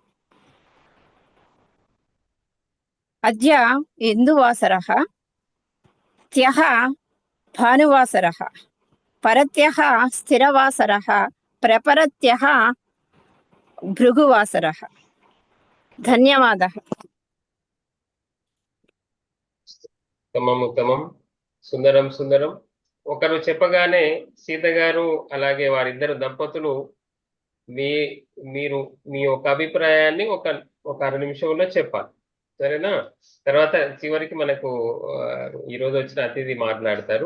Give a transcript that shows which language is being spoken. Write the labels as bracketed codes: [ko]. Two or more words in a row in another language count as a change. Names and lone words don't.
[sa] अद्य इन्दुवासरः, त्यः भानुवासरः, परत्यः स्थिरवासरः, प्रपरत्यः भृगुवासरः. धन्यवादः. उत्तमम् उत्तमं, [te] సుందరం సుందరం. ఒకరు చెప్పగానే సీత గారు అలాగే వారిద్దరు దంపతులు మీరు మీ యొక్క అభిప్రాయాన్ని ఒక అర నిమిషంలో చెప్పాలి, సరేనా? తర్వాత చివరికి మనకు ఈరోజు వచ్చిన అతిథి మాట్లాడతారు.